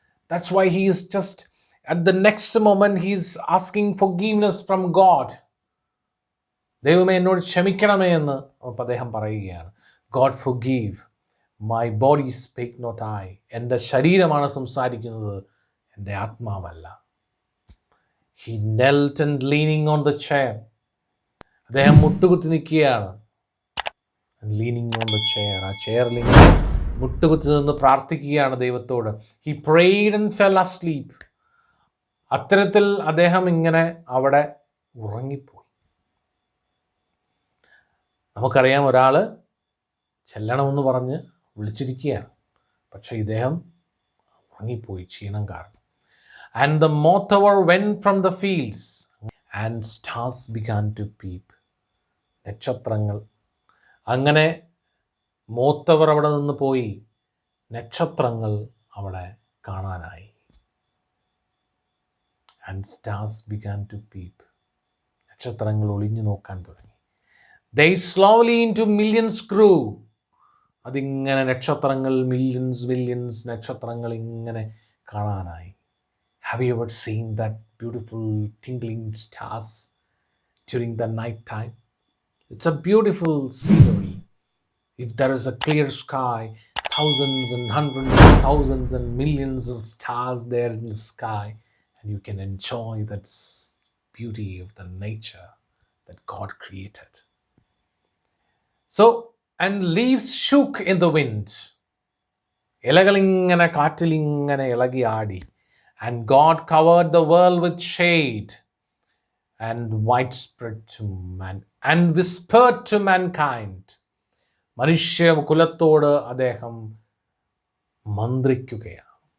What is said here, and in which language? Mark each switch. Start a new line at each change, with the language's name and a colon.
English: That's why he is just at the next moment he is asking forgiveness from God.
Malayalam: ദൈവമേ എന്നോട് ക്ഷമിക്കണമേ എന്ന് അദ്ദേഹം പറയുകയാണ്.
English: God forgive. My body speak not I.
Malayalam: എൻ്റെ ശരീരമാണ് സംസാരിക്കുന്നത്, എൻ്റെ ആത്മാവല്ല.
English: He knelt and leaning on the chair.
Malayalam: അദ്ദേഹം മുട്ടുകുത്തി നിൽക്കുകയാണ്.
English: leaning on the chair.
Malayalam: ആ ചെയറിൽ മുട്ടുകുത്തി നിന്ന് പ്രാർത്ഥിക്കുകയാണ് ദൈവത്തോട്.
English: He prayed and fell asleep.
Malayalam: അത്തരത്തിൽ അദ്ദേഹം ഇങ്ങനെ അവിടെ ഉറങ്ങിപ്പോയി. നമുക്കറിയാം, ഒരാൾ ചെല്ലണമെന്ന് പറഞ്ഞ് വിളിച്ചിരിക്കുകയാണ്, പക്ഷെ ഇദ്ദേഹം ഉറങ്ങിപ്പോയി ക്ഷീണം കാരണം.
English: And the mothtower went from the fields and stars began to peep.
Malayalam: നക്ഷത്രങ്ങൾ അങ്ങനെ മോത്തവർ അവിടെ നിന്ന് പോയി, നക്ഷത്രങ്ങൾ അവിടെ കാണാനായി.
English: And stars began to peep.
Malayalam: നക്ഷത്രങ്ങൾ ഒളിഞ്ഞു നോക്കാൻ തുടങ്ങി.
English: They slowly into millions grew.
Malayalam: അതിങ്ങനെ നക്ഷത്രങ്ങൾ മില്യൺസ് നക്ഷത്രങ്ങൾ ഇങ്ങനെ കാണാനായി.
English: Have you ever seen that beautiful twinkling stars during the night time? It's a beautiful scenery. If there is a clear sky, thousands and hundreds of thousands and millions of stars there in the sky, and you can enjoy that beauty of the nature that God created. So, and leaves shook in the wind.
Malayalam: ഇലകളിങ്ങനെ കാറ്റിലിങ്ങനെ ഇളകി ആടി.
English: And God covered the world with shade and widespread to man and whispered to mankind.
Malayalam: മനുഷ്യ കുലത്തോട് അദ്ദേഹം മന്ത്രിക്കുകയാണ്.